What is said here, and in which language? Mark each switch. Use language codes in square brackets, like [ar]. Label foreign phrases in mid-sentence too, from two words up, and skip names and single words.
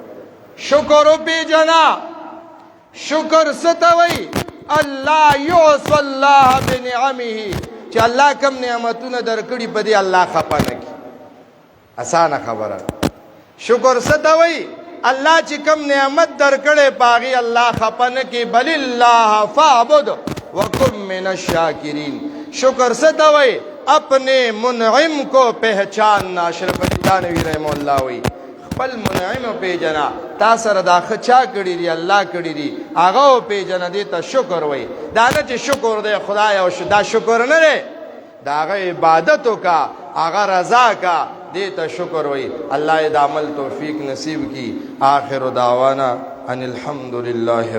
[ps] شکر وپېژنه، شکر څه ته وی؟ [ar] الله یعص الله بنعمه، [ps] چې الله کم نعمتونه درکړي په دې الله خفه نه کی. اسانه خبره. شکر څه ته وی؟ الله چې کم نعمت درکړي پاغي الله خفه نه کی. [ar] بل الله فاعبد وکن من الشاکرین. [ps] شکر څه ته وی؟ [ur] اپنے منعم کو پہچاننا. [ps] اشرف علی تھانوی [ar] رحمہ اللہ [ps] وی خپل منعم پیجنا. تا سره دا خچا کړی دی الله کړی دی، هغه پیجنا. دې ته شکر وی. دا نه چې شکر دی خدای او دا شکر نه دی، دا هغه عبادت وکا، هغه رضا کا، دې ته شکر وی. الله دې عمل توفیق نصیب کی. [ar] آخر دعوانا ان الحمد لله.